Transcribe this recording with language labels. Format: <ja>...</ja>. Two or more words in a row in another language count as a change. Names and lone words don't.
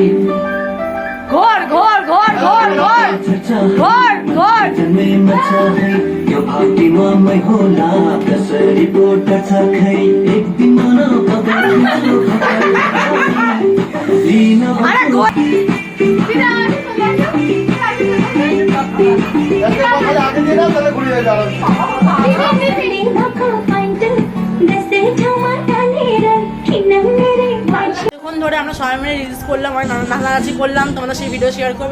<ne>ঘর घोर घोर घोर घोर घोर घोर जन्मेमा छ है यो भाग्यमा मै होला कसरी पोटर छ खै एक दिन मन पकाउँछु लिन</ne> <bn>अरे घोर এখন ধরে আমরা সবাই মিলে রিলস করলাম, আর নাচানাচি করলাম, তোমাদের সেই ভিডিও শেয়ার করবো।</bn>